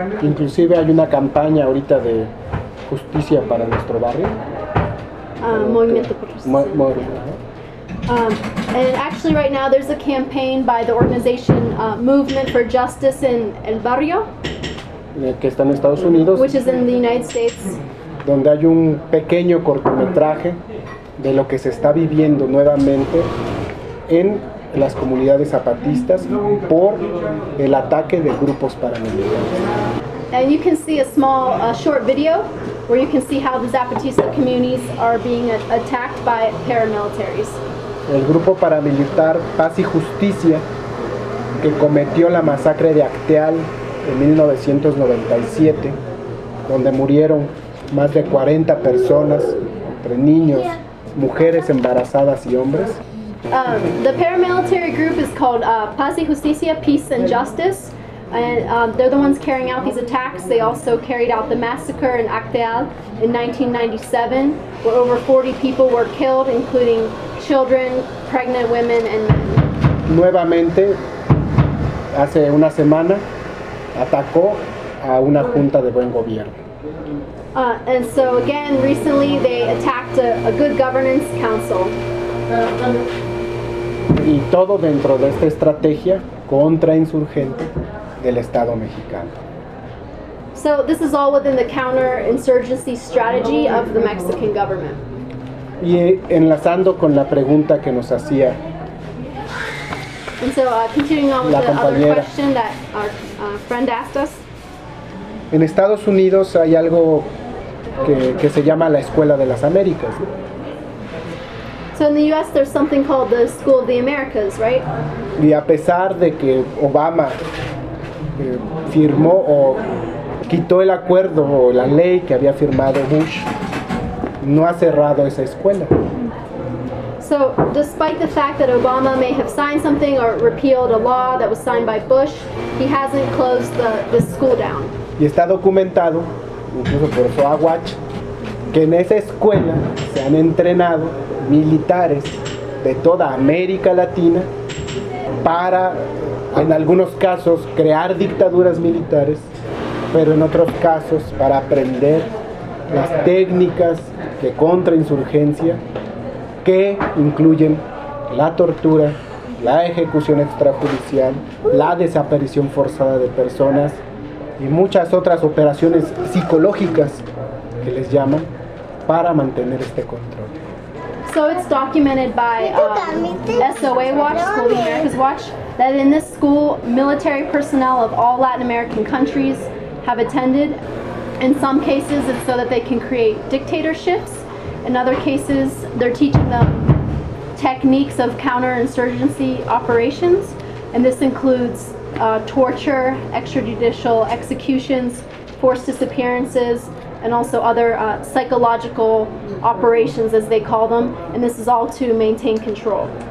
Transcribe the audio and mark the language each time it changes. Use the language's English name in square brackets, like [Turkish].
[Spanish] Inclusive hay una campaña ahorita de justicia para nuestro barrio. Movimiento por justicia. [English] And actually right now there's a campaign by the organization Movement for Justice in El Barrio, [Spanish] que está en Estados Unidos, [English] which is in the United States. [Spanish] Donde hay un pequeño cortometraje de lo que se está viviendo nuevamente en las comunidades zapatistas por el ataque de grupos paramilitares. [English] And you can see a small, short video where you can see how the Zapatista communities are being attacked by paramilitaries. [Spanish] El grupo paramilitar Paz y Justicia, que cometió la masacre de Acteal en 1997, donde murieron más de 40 personas, entre niños, mujeres embarazadas y hombres. [English] The paramilitary group is called Paz y Justicia, Peace and Justice. And they're the ones carrying out these attacks. They also carried out the massacre in Acteal in 1997, where over 40 people were killed, including children, pregnant women, and men. [Spanish] Nuevamente, hace una semana, atacó a una junta de buen gobierno. [English] And so again, recently they attacked a good governance council. [Spanish] Y todo dentro de esta estrategia contrainsurgente del Estado mexicano. [English] So this is all within the counterinsurgency strategy of the Mexican government. [Spanish] Y enlazando con la pregunta que nos hacía. [English] And so continuing on with the other question that our friend asked us. [Spanish] En Estados Unidos hay algo que se llama la Escuela de las Américas. [English] So in the US there's something called the School of the Americas, right? [Spanish] Y a pesar de que Obama firmó o quitó el acuerdo o la ley que había firmado Bush, no ha cerrado esa escuela. [English] So despite the fact that Obama may have signed something or repealed a law that was signed by Bush, he hasn't closed the school down. [Spanish] Y está documentado, incluso por Soawatch, que en esa escuela se han entrenado militares de toda América Latina para, en algunos casos, crear dictaduras militares, pero en otros casos, para aprender las técnicas de contrainsurgencia que incluyen la tortura, la ejecución extrajudicial, la desaparición forzada de personas, y muchas otras operaciones psicológicas que les llaman para mantener este control. [English] So it's documented by SOA Watch, School of the Americas Watch, that in this school, military personnel of all Latin American countries have attended. In some cases, it's so that they can create dictatorships. In other cases, they're teaching them techniques of counterinsurgency operations, and this includes torture, extrajudicial executions, forced disappearances, and also other psychological operations, as they call them, and this is all to maintain control.